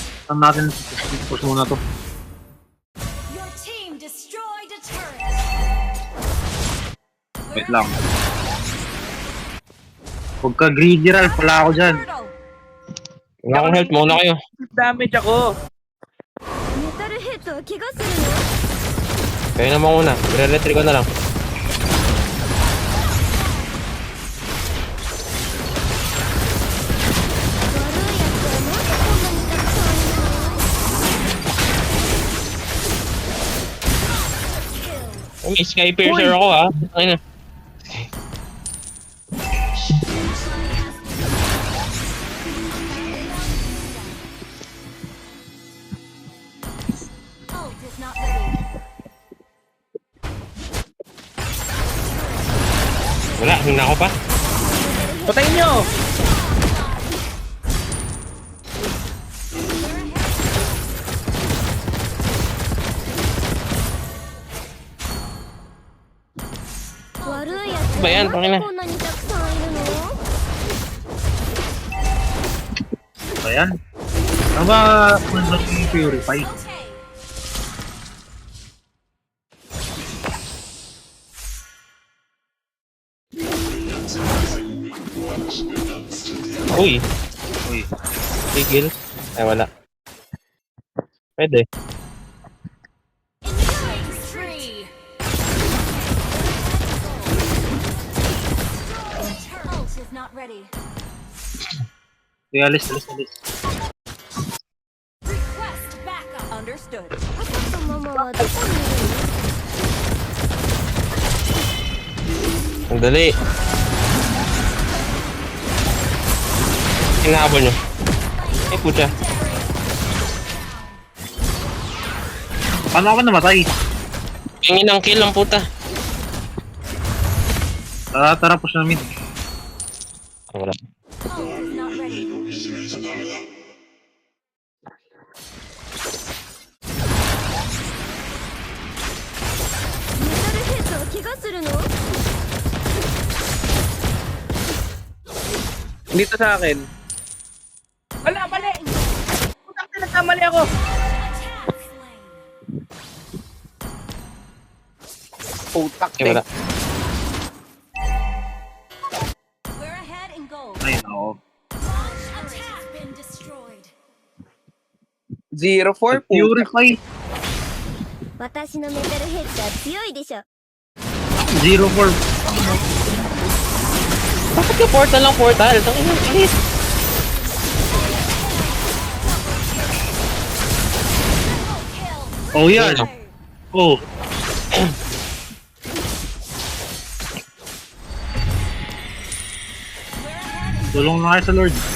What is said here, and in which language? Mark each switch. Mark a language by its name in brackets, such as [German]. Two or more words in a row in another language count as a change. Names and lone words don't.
[Filipino] Saan natin push muna to? [English] Your team destroyed a turret. [Filipino] Wait lang. Huwag ka greedy, Ralph. Wala ako dyan. [English] Turtle. [Filipino] Wala akong health, muna kayo. Damage ako. [Japanese] メタルヘッドは怪我するの？ [Filipino] Kayo naman una. Re-retry ko na lang. Oh, may Sky Piercer ako ah. Ayun na. [English] Ult is not ready. [Filipino] Wala, hina ako pa. Patayin nyo! Ba yan? Tangina. [Japanese] こんなにたくさんいるの？ [Filipino] Ayan. Ano ba kung ba yung Purify? Okay. Uy, Uy. tigil. Ay, wala. Pwede. [English] Killing spree. Ult is not ready. [Filipino] Kaya alis. [English] Request backup. Understood. [Japanese] パパとママはどこにいるの？ [Filipino] Ang dali. Hinahabol nyo. Eh, pucha. Paano ako namatay? Tingin ng kill ang puta. Tara, push na mid. Ah, wala. [English] Ult is not ready. [Japanese] メタルヘッドは怪我するの？ [Filipino] Dito sa akin. Wala, mali! Putang na, nagkamali ako. [English] Attack slain. [Filipino] Putak Eh, wala. [English] We're ahead in gold. [Filipino] Ay, oo. [English] Launch attack has been destroyed. [Filipino] 0-4, putak. [English] Purify. [Japanese] 私のメタルヘッドは強いでしょ。 [Filipino] 0-4. Bakit ka portal lang portal? Tangin ang kilit. Oh, yan. Oh. Tulong na kayo sa Lord.